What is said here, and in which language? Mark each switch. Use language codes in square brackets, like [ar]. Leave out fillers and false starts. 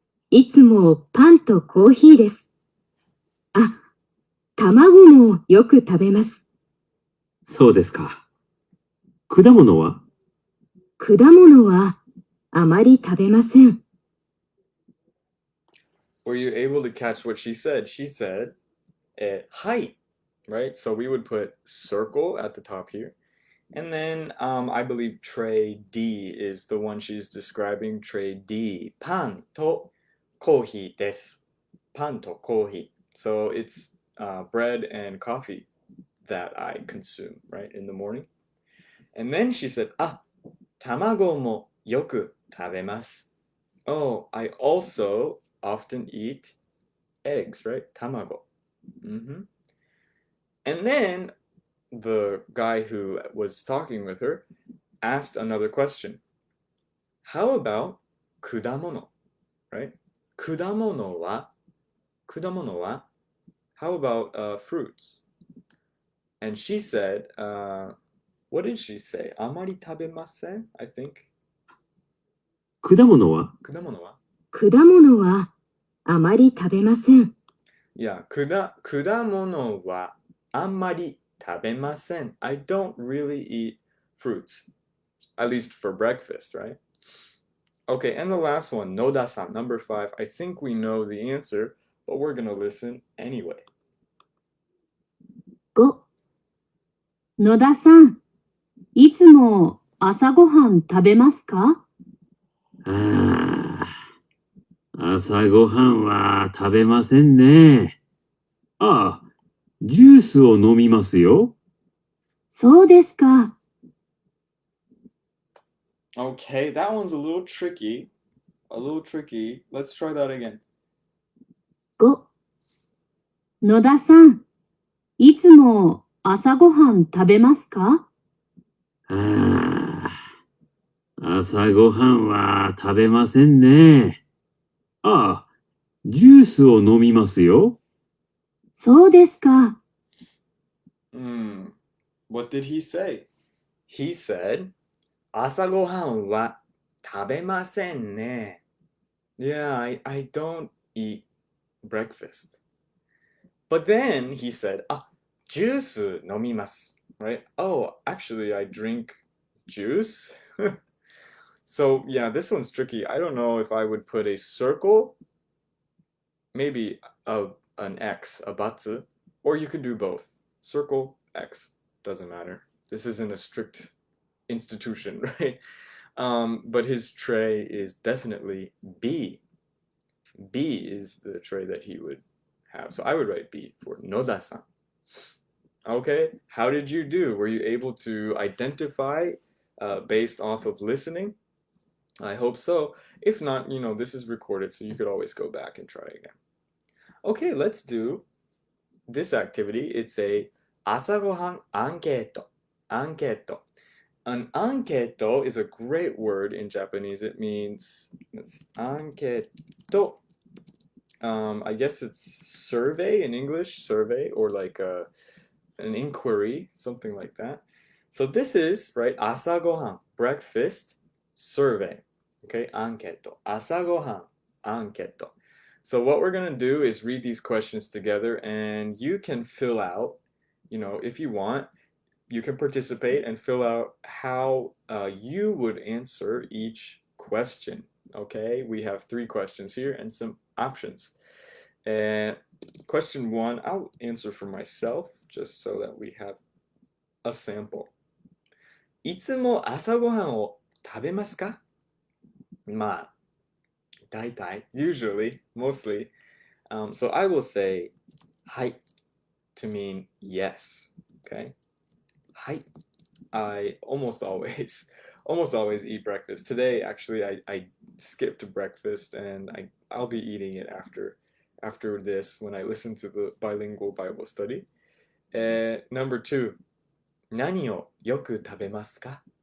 [ja] いつもパンとコーヒーです。あ、卵もよく食べます。そうですか。果物は？果物はあまり食べません。 [en] Were you able to catch what she said? She said, height, right? So we would put circle at the top here. And then I believe tray D is the one she's describing. Tray D. [ja] パンとコーヒーです。パンとコーヒー. [en] So it's bread and coffee that I consume, right, in the morning. And then she said, [ja] あ、卵もよく食べます. [en] Oh, I also often eat eggs, right? Tamago. And then the guy who was talking with her asked another question. How about 果物, right? [ja] 果物は [en] How about fruits? And she said, what did she say? [ja] あまり食べません? [en] I think. [ja] 果物は？果物はあまり食べません。 Yeah, 果物はあんまり食べません. [en] I don't really eat fruits, at least for breakfast, right? Okay, and the last one, Noda-san, number 5. I think we know the answer, but we're gonna listen anyway. [ja] 5、野田さん、いつも朝ごはん食べますか？ああ、朝ごはんは食べませんね。ああ、ジュースを飲みますよ。そうですか。 [en] Okay, that one's a little tricky. Let's try that again. [ja] 5、野田さん、いつも朝ごはん食べますか？ああ、朝ごはんは食べませんね。ああ、ジュースを飲みますよ。そうですか。 [en] What did he say? He said, [ja] 朝ごはんは食べませんね. [en] Yeah, I don't eat breakfast. But then he said, [ja] ジュース飲みます. [en] Right? Oh, actually, I drink juice. So, yeah, this one's tricky. I don't know if I would put a circle, maybe an X, a batsu, or you could do both. Circle, X, doesn't matter. This isn't a strict institution, right? But his tray is definitely B. B is the tray that he would have. So I would write B for Noda-san. Okay, how did you do? Were you able to identify based off of listening? I hope so. If not, this is recorded, so you could always go back and try again. Okay, let's do this activity. It's a [ja] 朝ごはんアンケート. Anketo. [en] An anketo is a great word in Japanese. It means, anketo. I guess it's survey in English, survey, or like an inquiry, something like that. So this is, right, 朝ごはん, breakfast, survey. Okay, anketo. [ja] 朝ごはん anketo. [en] So what we're going to do is read these questions together, and you can fill out, if you want, you can participate and fill out how you would answer each question. Okay, we have 3 questions here and some options. And question 1, I'll answer for myself just so that we have a sample. [ja] いつも朝ごはんを食べますか？まあ、大体, [en] usually, mostly. So I will say はい to mean yes. Okay? はい. I almost always eat breakfast. Today, actually, I skipped breakfast and I'll be eating it after this when I listen to the bilingual Bible study. Number 2, [ja] 何をよく食べますか？